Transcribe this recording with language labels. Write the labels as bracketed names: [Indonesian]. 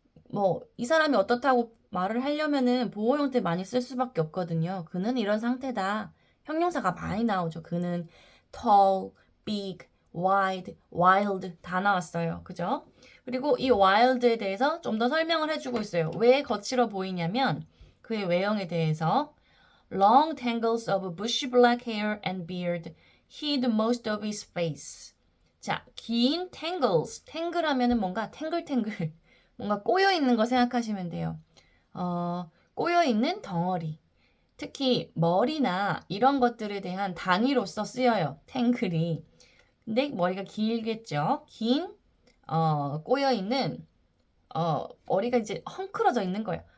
[Korean] 뭐 이 사람이 어떻다고 말을 하려면은 보호 형태 많이 쓸 수밖에 없거든요. 그는 이런 상태다. 형용사가 많이 나오죠. 그는 tall, big, wild 다 나왔어요. 그죠? 그리고 이 wild에 대해서 좀 더 설명을 해주고 있어요. 왜 거칠어 보이냐면 그의 외형에 대해서 [English] long tangles of bushy black hair and beard hid most of his face. [Korean] 자, 긴 tangles. tangle 하면은 뭔가 탱글탱글 뭔가 꼬여 있는 거 생각하시면 돼요. 꼬여 있는 덩어리. 특히 머리나 이런 것들에 대한 단위로서 쓰여요. 탱글이. 근데 머리가 길겠죠. 긴 꼬여 있는 머리가 이제 헝클어져 있는 거예요.